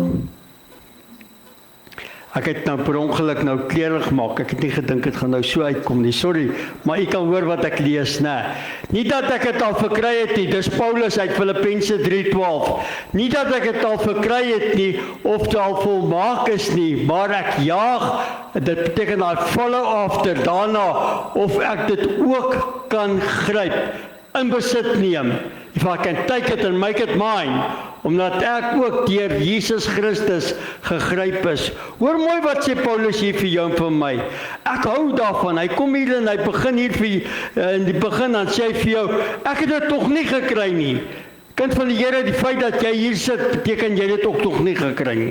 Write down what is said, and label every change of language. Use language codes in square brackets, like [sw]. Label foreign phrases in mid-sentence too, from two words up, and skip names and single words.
[af] Ek het nou per ongeluk nou klere gemaak. Ek het nie gedink dit gaan nou so uitkom nie. Sorry, maar u kan hoor wat ek lees, né? Nie dat ek dit al verkry het nie. Dis Paulus uit Filippense 3:12. Nie dat ek dit al verkry het nie of dit al volmaak is nie, maar ek jaag. Dit beteken [en] I follow after [af] daarna of ek dit ook kan gryp, in besit neem. [en] If I can take it and make it mine, [af] omdat ek ook deur Jesus Christus gegryp is. Hoor mooi wat sê Paulus hier vir jou en vir my. Ek hou daarvan. Hy kom hier en hy begin hier vir in die begin dan sê hy vir jou, ek het dit tog nie gekry nie. Kind van die Here, die feit dat jy hier sit, beteken jy dit ook tog nie gekry nie.